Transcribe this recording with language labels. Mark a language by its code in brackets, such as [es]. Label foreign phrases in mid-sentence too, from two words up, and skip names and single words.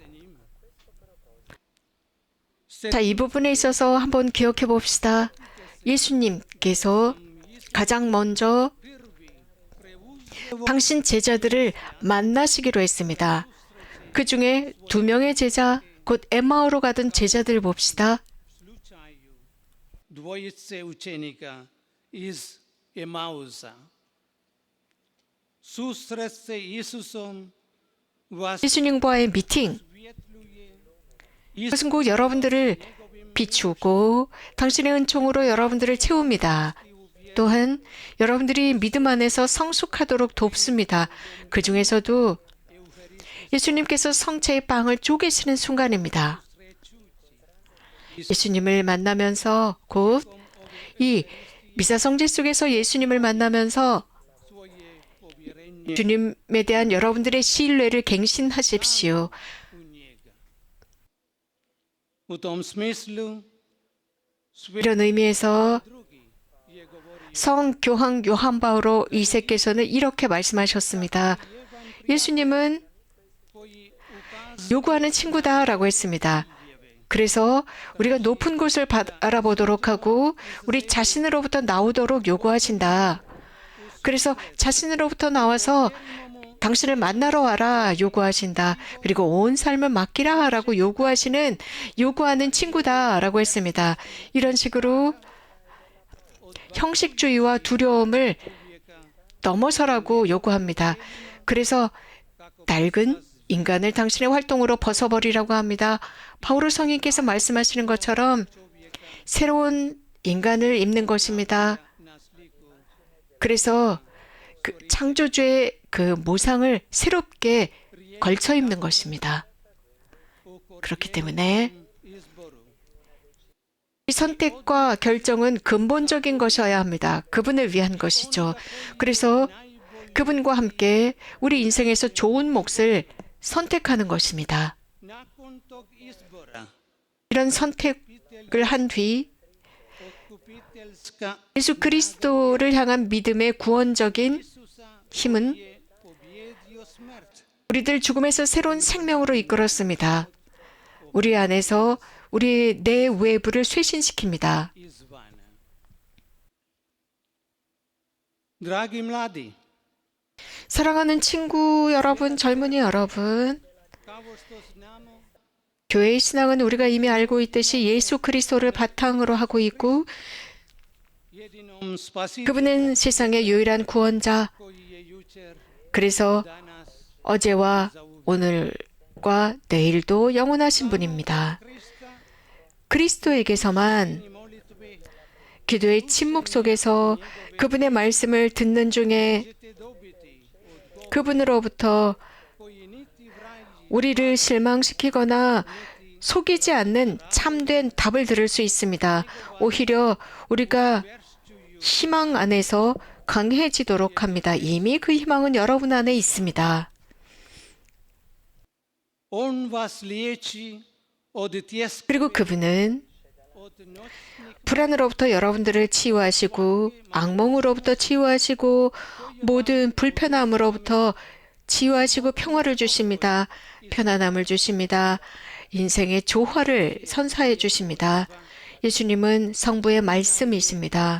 [ko] 자, 이 부분에 있어서 한번 기억해 봅시다. 예수님께서 가장 먼저 당신 제자들을 만나시기로 했습니다. 그 중에 2명의 제자, 곧 엠마오로 가던 제자들 봅시다. [hr] slučaju dvojice učenika iz Emausa. Susret se Isusom vas [ko] 예수님과의 미팅, svjetluje 이것은 곧 여러분들을 비추고 당신의 은총으로 여러분들을 채웁니다. 또한 여러분들이 믿음 안에서 성숙하도록 돕습니다. 그 중에서도 예수님께서 성체의 빵을 쪼개시는 순간입니다. 예수님을 만나면서 곧 이 미사성제 속에서 예수님을 만나면서 [hr] svoje povjerenje [ko] 주님에 대한 여러분들의 신뢰를 갱신하십시오. [hr] u njega. U tom smislu [ko] 이런 의미에서 [hr] drugi je govorio [ko] 성 교황 요한 바오로 2세께서는 이렇게 말씀하셨습니다. 예수님은 [hr] koji ukazuje [ko] 요구하는 친구다라고 했습니다. 그래서 우리가 높은 곳을 알아보도록 하고 우리 자신으로부터 나오도록 요구하신다. 그래서 자신으로부터 나와서 당신을 만나러 와라 요구하신다. 그리고 온 삶을 맡기라 라고 요구하는 친구다라고 했습니다. 이런 식으로 형식주의와 두려움을 넘어서라고 요구합니다. 그래서 낡은 인간을 당신의 활동으로 벗어버리라고 합니다. 바오로 성인께서 말씀하시는 것처럼 새로운 인간을 입는 것입니다. [hr] na sliku [ko] 그래서 그 창조주의 그 모상을 새롭게 걸쳐 입는 것입니다. 그렇기 때문에 izboru. 이 선택과 결정은 근본적인 것이어야 합니다. 그분을 위한 것이죠. 그래서 그분과 함께 우리 인생에서 좋은 몫을 선택하는 것입니다. [hr] Nakon tog izbora [ko] 이런 선택을 한 뒤 otkupiteljska 예수 그리스도를 향한 믿음의 구원적인 Isusa 힘은 [hr] je pobjedio smrt. [ko] 우리들 죽음에서 새로운 생명으로 이끌었습니다. 우리 안에서 우리 내 외부를 쇄신시킵니다. [hr] Izvana. Dragi mladi, [ko] 사랑하는 친구 여러분, 젊은이 여러분, [hr] kao što znamo, [ko] 교회의 신앙은 우리가 이미 알고 있듯이 예수 그리스도를 바탕으로 하고 있고 [hr] jedinom spasitelju [ko] 그분은 세상의 유일한 구원자. [hr] koji je jučer, [ko] 그래서 danas 어제와 오늘과 내일도 영원하신 분입니다. Krista 그리스도에게서만 [hr] i molitve [ko] 기도의 침묵 속에서 그분의 말씀을 듣는 중에 [hr] ćete dobiti odgovor [ko] 그분으로부터 [hr] koji niti vrag [ko] 우리를 실망시키거나 속이지 않는 참된 답을 들을 수 있습니다. 오히려 우리가 희망 안에서 강해지도록 합니다. 이미 그 희망은 여러분 안에 있습니다. [hr] On vas liječi od tjeska, [ko] 그리고 그분은 [hr] od noćnih [ko] 불안으로부터 여러분들을 치유하시고 악몽으로부터 치유하시고 모든 불편함으로부터 치유하시고 평화를 주십니다. 편안함을 주십니다. 인생의 조화를 선사해 주십니다. 예수님은 성부의 말씀이십니다.